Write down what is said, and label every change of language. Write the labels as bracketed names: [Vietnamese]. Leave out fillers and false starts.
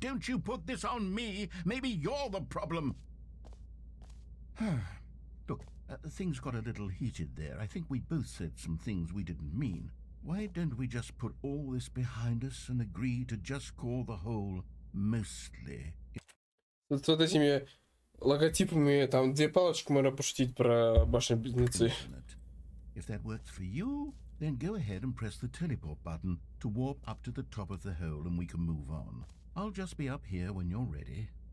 [English] Don't you put this on me. Maybe you're the problem. Look, things got a little heated there. I think we both said some things we didn't mean. Why don't we just put all this behind us and agree to just call the hole mostly? [Russian] Вот этими логотипами, там две палочки можно пошутить про башни-близнецы. [English] Infinite. If that works for you, then go ahead and press the teleport button to warp up to the top of the hole and we can move on. I'll just be up here when you're ready.